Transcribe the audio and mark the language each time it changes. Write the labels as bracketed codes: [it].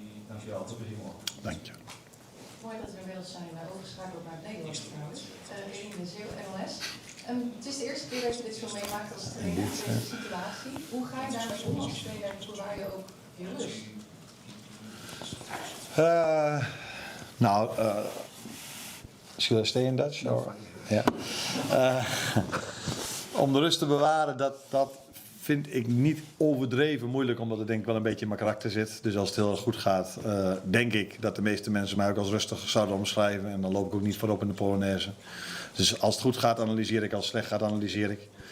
[nl] Dankjewel, tot de morgen. Dank je. Mooi dat we inmiddels zijn overgeschakeld naar het Nederlands trouwens. In de Zeeuw NOS. Het is de eerste keer dat je dit zo meemaakt als trainer in deze situatie. Hoe ga je daarmee om als speler en bewaar je ook je rust? [en] Nou, should I stay in Dutch? Or? Ja. [nl] Om de rust te bewaren, dat vind ik niet overdreven moeilijk, omdat het denk ik wel een beetje in mijn karakter zit. Dus als het heel erg goed gaat, denk ik dat de meeste mensen mij ook als rustig zouden omschrijven. En dan loop ik ook niet voorop in de Polonaise. Dus als het goed gaat, analyseer ik. Als het slecht gaat, analyseer ik.